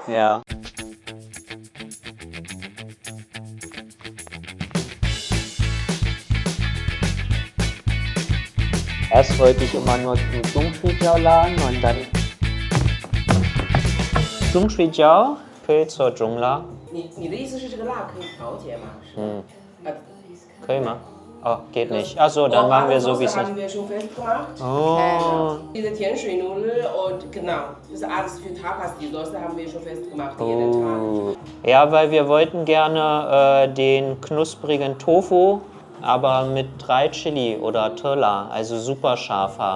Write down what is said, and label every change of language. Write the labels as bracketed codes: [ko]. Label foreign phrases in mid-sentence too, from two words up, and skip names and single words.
[de] Ja. Erst wollte ich immer nur zum Zhongxujiao laden und dann Zhongxujiao [zh] 可以做中辣。你的意思是这个辣可以调节吗？是吧？可以吗？哦 ， [de] geht nicht. Achso, dann machen wir so wie es haben ist. wir schon festgemacht. Oh. Diese Tianschui-Nudel und genau, das ist alles für Tapas. Die Soße haben wir schon festgemacht jeden Tag. Ja, weil wir wollten gerne den knusprigen Tofu, aber mit 3 Chili oder Töla, also super scharf haben.